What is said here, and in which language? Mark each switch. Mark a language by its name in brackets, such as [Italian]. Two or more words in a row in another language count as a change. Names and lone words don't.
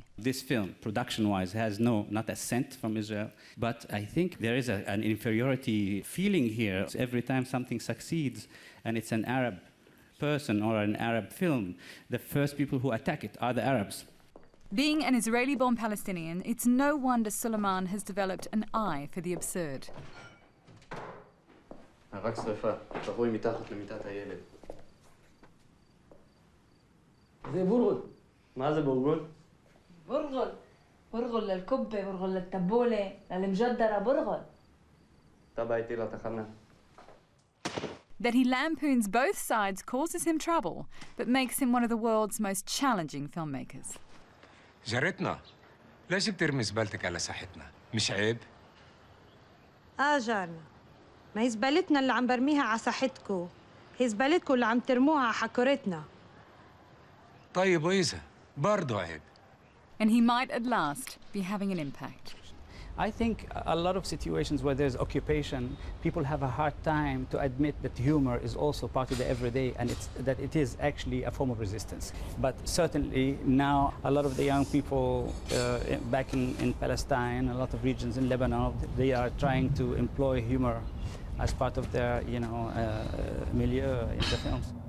[English] This film, production-wise, has not a cent from Israel, but I think there is an inferiority feeling here. Every time something succeeds and it's an Arab person or an Arab film, the first people who attack it are the Arabs. Being an Israeli-born Palestinian, it's no wonder Suleiman has developed an eye for the absurd. [Hebrew] רק שריפה, תבואי מתחת למיטת הילד. זה בורגול. מה זה בורגול? [Arabic] بورغل بورغل للكبة بورغل للتبولة للمجدرة بورغل. [Hebrew] تبع איתי לתחנה. [English] That he lampoons both sides causes him trouble, but makes him one of the world's most challenging filmmakers. [Arabic] جارتنا ليش بترمي زبالتك على ساحتنا؟ مش عيب؟ جارنا ما هي زبالتنا اللي عم برميها على ساحتكو، هي زبالتكو اللي عم ترموها على حكورتنا. طيب وإذا برضو عيب. [English] And he might at last be having an impact. I think a lot of situations where there's occupation, people have a hard time to admit that humor is also part of the everyday and that it is actually a form of resistance. But certainly now a lot of the young people back in Palestine, a lot of regions in Lebanon, they are trying to employ humor as part of their, milieu in the films.